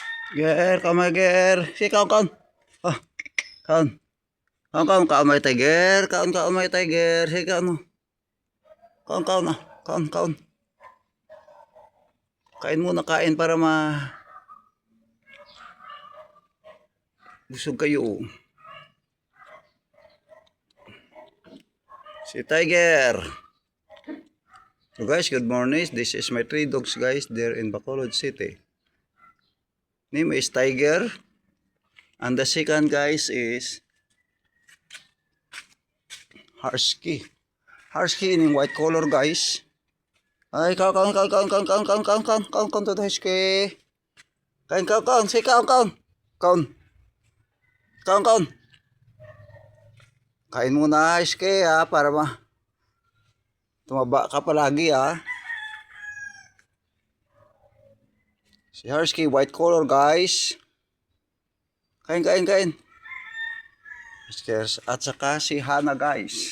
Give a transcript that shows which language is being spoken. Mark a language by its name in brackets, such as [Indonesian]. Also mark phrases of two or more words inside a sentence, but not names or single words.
[Hiligaynon] Ger, kamay ger. Si kaon kaon. Ah, kaon. Kaon kaon kamay tiger. Kaon kamay tiger. Si kaon. Kaon kaon ah. Kaon kaon. [Filipino] Kain muna kain para ma busog kayo. [Hiligaynon] Si Tiger. [English] So guys, good morning. This is my 3 dogs guys. They're in Bacolod City. Name is Tiger. And the second guys is Husky. Husky in white color guys. [Hiligaynon] Ay, kaon kaon kaon kaon kaon kaon kaon kaon kaon kaon kaon [English] to the Husky. [Hiligaynon] Kain kaon kaon. Si kaon kaon. Kaon. Kaon kaon. [Filipino] Kain muna Husky ha para tumaba ka palagi ha. [English] Si Husky white color guys. [Filipino] Kain kain kain. At saka si Hana guys.